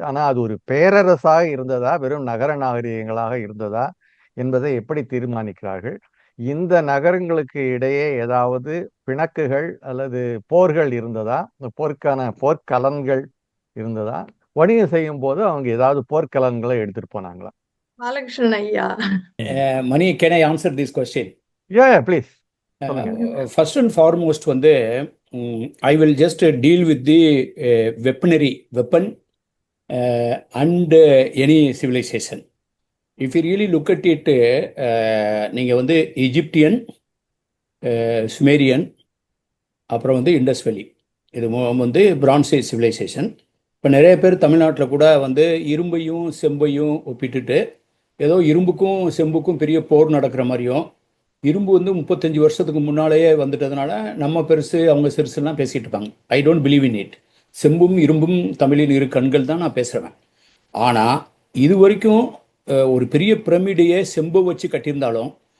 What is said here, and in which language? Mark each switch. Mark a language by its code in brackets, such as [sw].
[ta] ஆனா அது ஒரு பேரரசாக இருந்ததா, வெறும் நகர நாகரிகங்களாக இருந்ததா என்பதை எப்படி தீர்மானிக்கிறார்கள்? இந்த நகரங்களுக்கு இடையே ஏதாவது பிணக்குகள் அல்லது போர்கள் இருந்ததா? போர்க்கலன்கள் இருந்ததா? வணிகம் செய்யும் போது அவங்க ஏதாவது போர்க்கலன்களை எடுத்துட்டு போனாங்களா? பாலகிருஷ்ணன் ஐயா. [en] Mani, can I answer this question? Yeah, please. First and foremost, I will just deal with the weapon and any civilization. If you really look at it, நீங்கள் Egyptian, Sumerian, அப்புறம் Indus Valley, இது Bronze Age civilization. [ta] இப்போ நிறைய பேர் தமிழ்நாட்டில் கூட இரும்பையும் செம்பையும் ஒப்பிட்டுட்டு ஏதோ இரும்புக்கும் செம்புக்கும் பெரிய போர் நடக்கிற மாதிரியும், இரும்பு 35 வருஷத்துக்கு முன்னாலேயே வந்துட்டதுனால நம்ம பெருசு அவங்க சிறுசுலாம் பேசிட்டு இருப்பாங்க. [en] I don't believe in it. [ta] செம்பும் இரும்பும் தமிழின் இரு கண்கள் தான் நான் பேசுகிறேன். ஆனால் இது வரைக்கும் ஒரு பெரிய பிரமிடையே செம்பு வச்சு கட்டியிருந்தாலும்